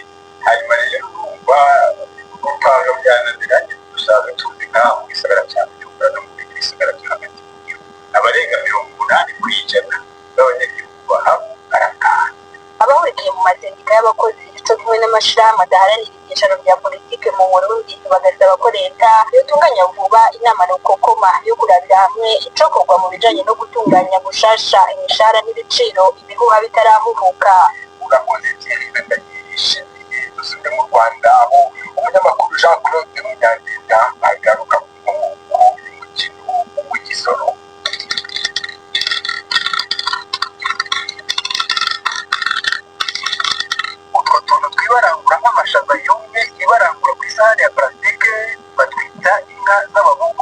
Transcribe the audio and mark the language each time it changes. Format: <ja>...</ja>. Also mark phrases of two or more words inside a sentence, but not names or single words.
<rn>Hanyuma rero urumva gupanga byananiranye dusaza tuzi nkaho mu gisagara cya Bujumbura no mu bindi bisagara byo hagati mu gihugu abarenga 80% b'abanyagihugu bahaba barataha. Abahurikiye mu masendika y'abakozi cyo kumwe n'amashirahamwe adaharanira ibyicaro bya politike mu Burundi bagasaba ko leta yotunganya vuba inama rukokoma yo kurabira hamwe icokorwa mu bijanye no gutunganya gushasha imishahara n'ibiciro ibihuha bitarahuhuka. Urakoze cyane ndagirishe dusubire mu Rwanda aho umunyamakuru Jean Claude Munyandinda agaruka ku nkomoko y'umukino w'igisoro. Utwo tuntu twibarangura nk'amashaza yumye ibarangura ku isahani ya plastique batwita inka z'ababugu.</rn>